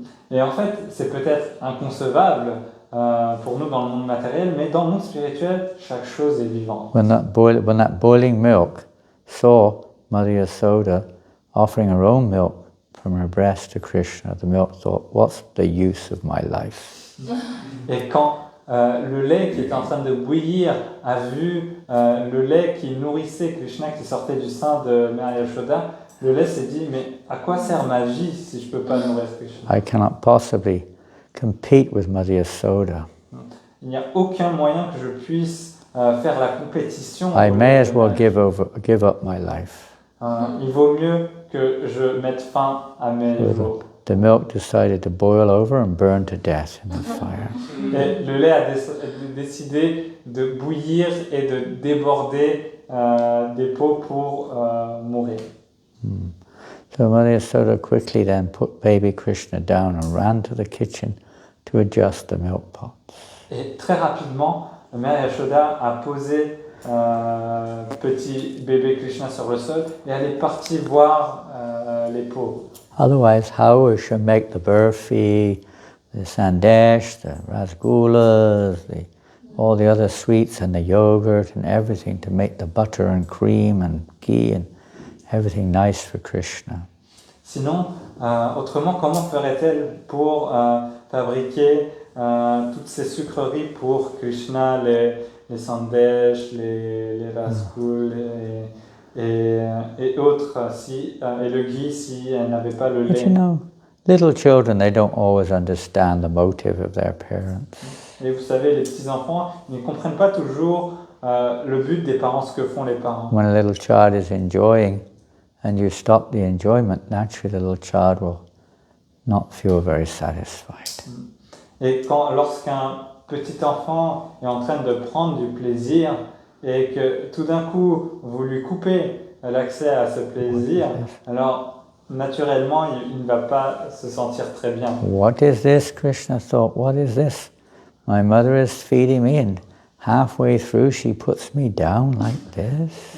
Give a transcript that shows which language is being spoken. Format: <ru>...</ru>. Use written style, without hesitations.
<fr>Et en fait, c'est peut-être inconcevable pour nous dans le monde matériel, mais dans le monde spirituel, chaque chose est vivante.</fr> <en>When that boiling milk saw Mother Yasoda offering her own milk from her breast to Krishna, the milk thought, what's the use of my life?</en> <fr>Et quand le lait qui est en train de bouillir a vu le lait qui nourrissait Krishna, qui sortait du sein de Mère Yashoda, le lait s'est dit, mais à quoi sert ma vie si je ne peux pas nourrir Krishna?</fr> <en>I cannot possibly compete with Mother Yasoda.</en> <fr>Il n'y a aucun moyen que je puisse faire la compétition.</fr> <en>I may as well give up my life.</en> <fr>Il vaut mieux que je mette fin à mes jours.</fr> <en>The milk decided to boil over and burn to death in the fire.</en> <fr>Et le lait a décidé de bouillir et de déborder des pots pour mourir.</fr> <en>So Mother Yasoda quickly then put baby Krishna down and ran to the kitchen to adjust the milk pots.</en> <fr>Et très rapidement, Mère Yashoda a posé petit bébé Krishna sur le sol et elle est partie voir les pots.</fr> <en>Otherwise, how we should make the burfi, the sandesh, the rasgullas, all the other sweets and the yogurt and everything to make the butter and cream and ghee and everything nice for Krishna.</en> <fr>Sinon, autrement, comment ferait-elle pour fabriquer toutes ces sucreries pour Krishna, les sandesh, les rascouls et autres, et le ghee si elle n'avait pas le</fr> <en>But</en> <fr>lait.</fr> <en>you know, little children, they don't always understand the motive of their parents.</en> <fr>Et vous savez, les petits-enfants, ils ne comprennent pas toujours le but des parents, ce que font les parents.</fr> <en>When a little child is enjoying and you stop the enjoyment, naturally the little child will not feel very satisfied.</en> <fr>Et lorsqu'un petit enfant est en train de prendre du plaisir et que tout d'un coup vous lui coupez l'accès à ce plaisir, alors naturellement il ne va pas se sentir très bien.</fr> <en>What is this? Krishna thought, what is this? My mother is feeding me and halfway through she puts me down like this.</en>